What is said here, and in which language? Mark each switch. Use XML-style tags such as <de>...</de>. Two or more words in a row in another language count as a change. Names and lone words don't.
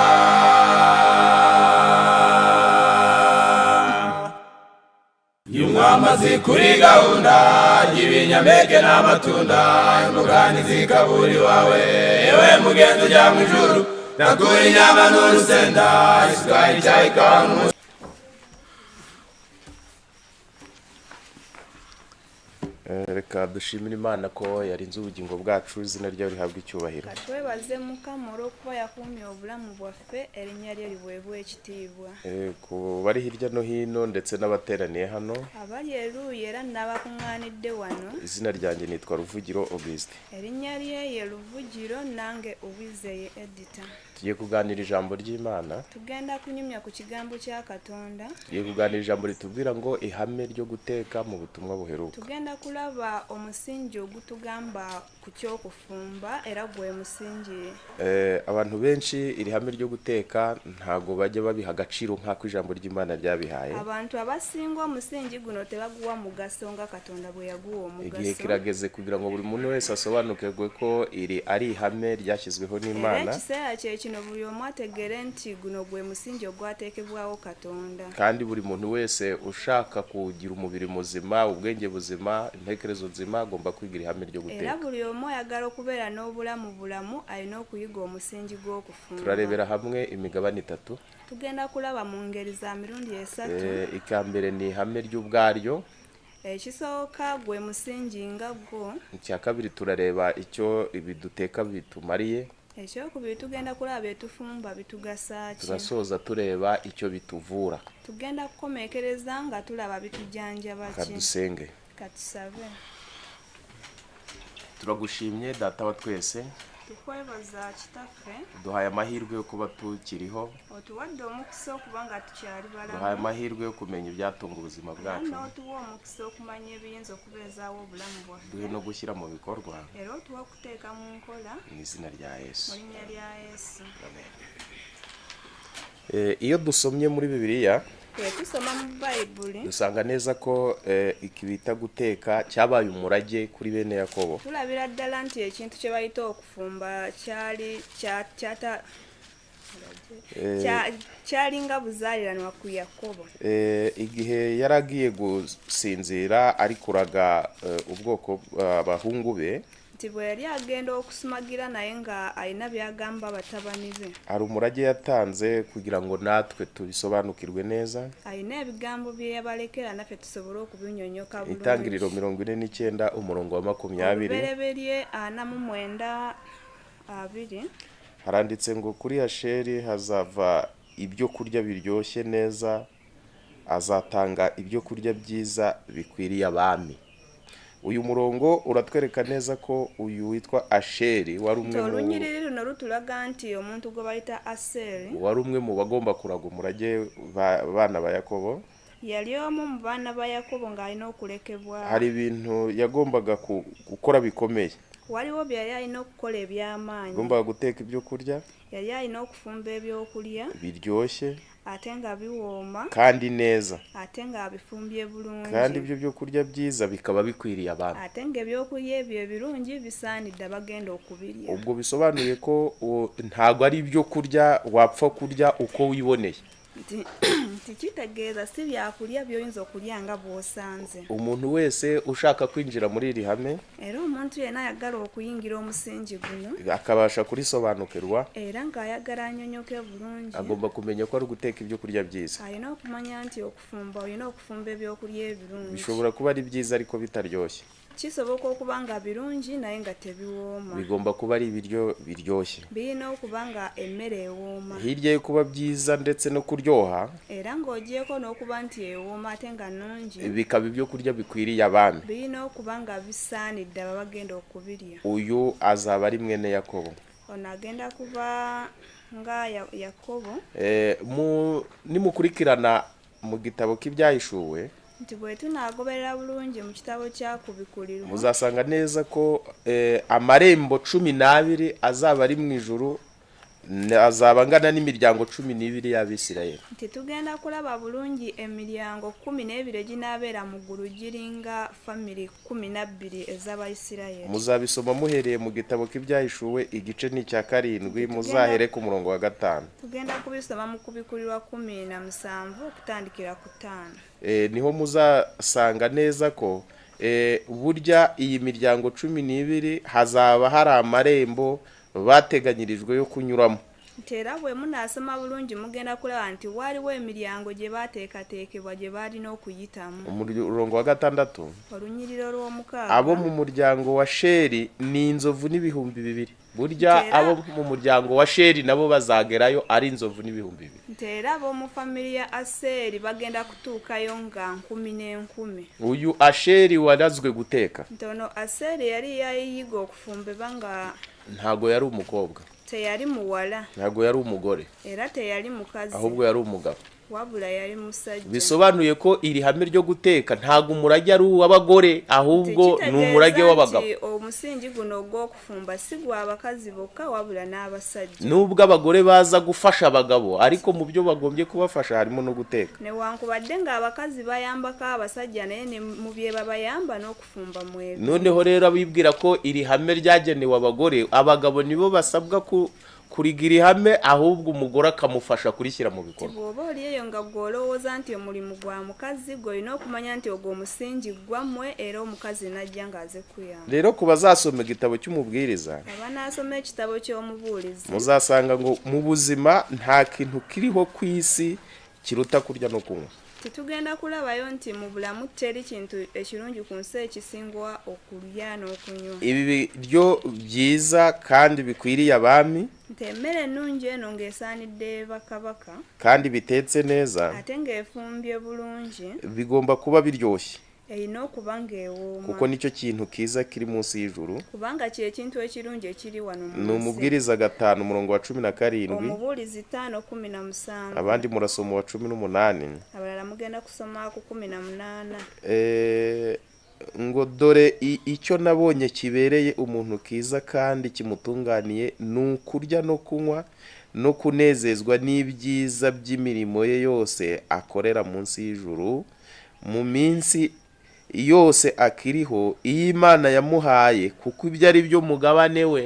<rw>Iyo mwamaze kuri gahunda y'ibinyampeke n'amatunda, imboga ntizikabura iwawe, yewe mugenzi ujya mu ijuru, ndakura inyama n'urusenda, isukari, icyayi, ikawa n'umusoro. Reka dushimire Imana ko yarinze ubugingo bwacu, izina ryayo rihabwa icyubahiro.</rw> <lg>Katwebaze Mukama kuba yakumye obulamu bwaffe, erinnya lye liweebwe ekitiibwa.</lg> <rw>Ku bari hirya no hino ndetse n'abateraniye hano,</rw> <lg>abali eruuyi era n'abakuŋŋaanidde wano,</lg> <rw>izina ryanjye nitwa Ruvugiro Auguste.</rw> <lg>Erinnya lye ye Ruvugiro, nange Uwizeye Edita.</lg> <rw>Tugiye kuganira ijambo ry'Imana.</rw> <lg>Tugenda kunyumya ku kigambo cya Katonda.</lg> <rw>Tugiye kuganira ijambo ritubwira ngo ihame ryo guteka mu butumwa buheruka.</rw> <lg>Tugenda kulaba omusingi ogutugamba ku ky'okufumba era gwe musingi.</lg> <rw>Abantu benshi iri hame ryo guteka ntago bajya babiha agaciro nk'ako ijambo ry'Imana ryabihaye.</rw> <lg>Abantu abasinga omusingi guno tebaguwa mugaso nga Katonda bwe yaguwa omugaso.</lg> <rw>Igihe kirageze kugira ngo buri muntu wese asobanukirwe ko iri ari ihame ryashyizweho n'Imana.</rw> <lg>Ekiseera kye kino buli omu ategere nti guno gwe musingi ogwateekebwawo Katonda.</lg> <rw>Kandi buri muntu wese ushaka kugira umubiri muzima, ubwenge buzima, intekerezo nzima agomba kwigira ihame ryo guteka.</rw> <lg>Era buli omu ayagala okubeera n'obulamu bulamu alina okuyiga omusingi gw'okufumba.</lg> <rw>Turarebera hamwe imigabane itatu.</rw> <lg>Tugenda kulaba mu ngeri za mirundi esatu.</lg> <rw>Ikambere ni ihame ry'ubwaryo.</rw> <lg>Ekisooka gwe musingi nga gwo.</lg> <rw>Icya kabiri turareba icyo ibiduteka bitumariye.</rw> <lg>Ekyokubiri tugenda kulaba byetufumba bitugasa ki.</lg> <rw>Turasoza tureba icyo bituvura.</rw> <lg>Tugenda kukomekereza nga tulaba bitujjanjaba ki.</lg> <rw>Kadusenge.</rw> <lg>Katusabe.</lg> <rw>Turagushimye data wa twese.</rw> <lg>Tukwebaza kitaffe.</lg> <rw>Duhaye amahirwe yo kuba tukiriho.</rw> <lg>Otuwadde omukisa okuba nga tukyali balamu.</lg> <rw>Duhaye amahirwe yo kumenya ibyatunga ubuzima bwacu.</rw> <lg>N'otuwa omukisa okumanya ebiyinza okubeezaawo obulamu bwaffe.</lg> <rw>Duhe no gushyira mu bikorwa.</rw> <lg>Era otuwa okuteeka mu nkola.</lg> <rw>Mu izina rya Yesu.</rw> <lg>Mu linnya lya Yesu.</lg> <rw>Iyo dusomye muri Bibiliya,</rw> <lg>tusoma mu Bayibuli,</lg> <rw>dusanga neza ko iki bita guteka cyabaye umurage kuri bene Yakobo.</rw> <lg>Tulabira ddala nti ekintu kye bayita okufumba kyali nga buzaaliranwa ku Yakobo.</lg> <rw>Igihe yaragiye gusinzira ari kuraga ubwoko abahungu be,</rw> <lg>bwe yari agenda okusumagira naye nga alina byagamba batabani be.</lg> <rw>Hari umurage yatanze kugira ngo natwe tubisobanukirwe neza.</rw> <lg>Alina ebigambo bye yabalekera naffe tusobole okubinyonyoka bulungi.</lg> <rw>Itangiriro 49 umurongo wa 20.</rw> <lg>Olubereberye 49:2.</lg> <rw>Haranditse ngo kuri Asheri hazava ibyo kurya biryoshye neza, azatanga ibyo kurya byiza bikwiriye abami. Uyu murongo uratwereka neza ko uyu witwa Asheri wari umwe mu</rw> <lg>Olunyiriri runo rutulaga nti omuntu gwe bayita Aseri</lg> <rw>wari umwe mu bagomba kuraga umurage bana ba Yakobo.</rw> <lg>Yali omu mu baana ba Yakobo ng'alina okulekebwa.</lg> <rw>Hari ibintu yagombaga gukora bikomeye.</rw> <lg>Waliwo bye yali alina okukola eby'amaanyi.</lg> <rw>Agombaga guteka ibyo kurya.</rw> <lg>Yali alina okufumba ebyokulya</lg> <rw>biryoshye</rw> <lg>ate nga biwooma</lg> <rw>kandi neza,</rw> <lg>ate nga bifumbye bulungi</lg> <rw>kandi ibyo byo kurya byiza bikaba bikwiriye abantu.</rw> <lg>ate nga ebyokulya ebyo ebirungi bisaanidde abagenda okubirya.</lg> <rw>Ubwo bisobanuye ko ntago ari ibyo kurya wapfa kurya uko wiboneye.</rw> <lg>Nti kitegeeza si byakulya by'oyinza okulya nga bw'osanze.</lg> <rw>Umuntu wese ushaka kwinjira muri iri hame</rw> <lg>Era omuntu yenna ayagala okuyingira omusingi guno</lg> <rw>akabasha kurisobanukirwa,</rw> <lg>era ng'ayagala annyonnyoke bulungi</lg> <rw>agomba kumenya ko ari guteka ibyo kurya byiza.</rw> <lg>alina okumanya nti okufumba olina okufumba ebyokulya ebirungi.</lg> <rw>Bishobora kuba ari byiza ariko bitaryoshye.</rw> <lg>Kisoboka okuba nga birungi naye nga tebiwooma.</lg> <rw>Bigomba kuba ari ibiryo biryoshye.</rw> <lg>Birina okuba nga emmere ewooma.</lg> <rw>Hirya yo kuba byiza ndetse no kuryoha,</rw> <lg>Era ng'ogyeko n'okuba nti ewooma ate nga nnungi,</lg> <rw>bikaba ibyo kurya bikwiriye abami.</rw> <lg>birina okuba nga bisaanidde abo bagenda okubirya.</lg> <rw>Uyu azaba ari mwene Yakobo.</rw> <lg>Ono agenda kuba nga Yakobo.</lg> <rw>Nimukurikirana mu gitabo k'ibyahishuwe,</rw> <lg>Nti bwe tunaagoberera bulungi mu kitabo kya Kubikulirirwa,</lg> <rw>muzasanga neza ko amarembo 12 azaba ari mu ijuru, azaba angana n'imiryango 12 y'Abisirayeli.</rw> <lg>nti tugenda kulaba bulungi emiryango 12 eginaabeera mu ggulu giringa family 12 ez'Abayisirayeli.</lg> <rw>Muzabisoma muhereye mu gitabo k'ibyahishuwe igice ni cya 7, muzahere ku murongo wa 5.</rw> <lg>Tugenda kubisoma mu Kubikulirirwa 17 okutandikira ku 5.</lg> <rw>Niho muzasanga neza ko burya iyi miryango 12 hazaba hari amarembo bateganyirijwe yo kunyuramo.</rw> <lg>Era bwe munaasoma bulungi mugenda kulaba nti waliwo emiryango gye baateekateekebwa gye baalina okuyitamu.</lg> <rw>Umurongo wa 6,</rw> <lg>Olunyiriro lw'omukaaga,</lg> <rw>abo mu muryango wa Sheri ni inzovu n'ibihumbi 2. Burya abo mu muryango wa Sheri nabo bazagerayo ari inzovu n'ibihumbi 2.</rw> <lg>nti era ab'omu famiri ya Aseri bagenda kutuukayo nga 10,000.</lg> <rw>Uyu Asheri warazwe guteka,</rw> <lg>Nti ono Aseri yali yayiyiga okufumba banga</lg> <rw>ntago yari umukobwa,</rw> <lg>teyali muwala</lg> <rw>ntago yari umugore,</rw> <lg>era teyali mukazi,</lg> <rw>ahubwo yari umugabo.</rw> <lg>wabula yali musajja.</lg> <rw>Bisobanuye ko iri hame ryo guteka ntago umurage ari uw'abagore, ahubwo ni umurage w'abagabo.</rw> <lg>Omusingi guno ogw'okufumba si gw'abakazi bokka wabula n'abasajja.</lg> <rw>Nubwo abagore baza gufasha abagabo, ariko mu byo bagombye kubafasha harimo no guteka.</rw> <lg>Newankubadde ng'abakazi bayambako abasajja naye ne mu bye babayamba n'okufumba mwebyo.</lg> <rw>Noneho rero abibwira ko iri hame ryagenewe abagore, abagabo nibo basabwa kurigira ihame, ahubwo umugore akamufasha kurishyira mu bikorwa.</rw> <lg>Bw'oba oliyeyo nga gw'olowooza nti omulimu gwa mukazi gw'olina okumanya nti ogwo omusingi gwammwe era omukazi najja ng'aze kuyamba.</lg> <rw>Rero ku bazasoma igitabo cy'umubwiriza,</rw> <lg>Abanaasoma ekitabo ky'omubuulizi,</lg> <rw>muzasanga ngo mu buzima nta kintu kiriho ku isi kiruta kurya no kunywa.</rw> <lg>Tetugenda kulabayo nti mu bulamu teri kintu ekirungi ku nsi ekisingwa okulya n'okunywa.</lg> <rw>Ibi biryo byiza kandi bikwiriye abami,</rw> <lg>Nti emmere ennungi eno ng'esaanidde bakabaka,</lg> <rw>kandi bitetse neza,</rw> <lg>ate ng'efumbye bulungi,</lg> <rw>bigomba kuba biryoshye,</rw> <lg>erina okuba ng'ewooma.</lg> <rw>kuko nicyo kintu kiza kiri munsi y'ijuru.</rw> <lg>Kubanga ky'ekintu ekirungi ekiri wano mu</lg> <rw>Ni</rw> <lg>nsi.</lg> <rw>Umubwiriza 5 umurongo wa 17,</rw> <lg>Omubuulizi 5:17.</lg> <rw>abandi murasoma wa 18.</rw> <lg>Abalala mugenda kusoma ku 18.</lg> <rw>Ngo dore icyo nabonye kibereye umuntu kiza kandi kimutunganiye ni ukurya no kunywa no kunezezwa n'ibyiza by'imirimo ye yose akorera munsi y'ijuru mu minsi yose akiriho, iyo Imana yamuhaye, kuko ibyo ari byo mugabane we.</rw>